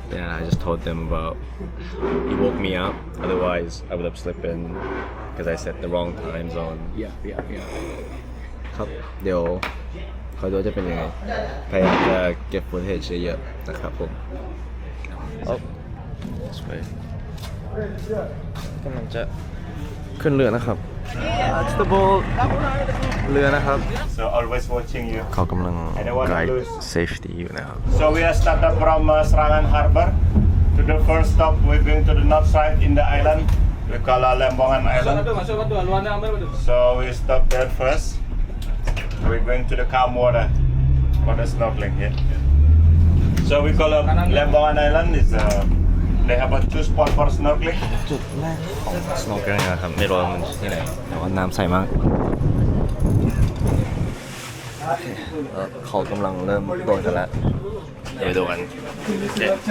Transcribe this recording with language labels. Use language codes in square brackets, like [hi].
[en] Yeah, I just told them about. He woke me up. Otherwise, I would have slept in because I set the wrong time zone. Yeah. [th] ครับเดี๋ยวคอยดูจะเป็นยังไงพยายามจะเก็บฟุตเทจเยอะๆนะครับผม [en] Oh, this way. [th] กำลังจะขึ้นเรือนะครับ [en] That's the boat [th] เรือนะครับ [en] So always watching you. [th] เขากำลัง [en] I don't want to guide lose. [th] safety อยู่นะครับ [en] So we are started from Serangan Harbor. To the first stop, we're going to the north side in the island. We call Lembongan Island. So we stop there first. We're going to the calm water for the snorkeling here. So we call Lembongan Island. They have a 2 spots for snorkeling. [th] จุดแรกของ snorkeling นะครับไม่รู้ว่ามันที่ไหนแต่ว่าน้ำใสมากแล้วเขากำลังเริ่มโดนกันแล้วเดี๋ยวไปดูกันเจ็ด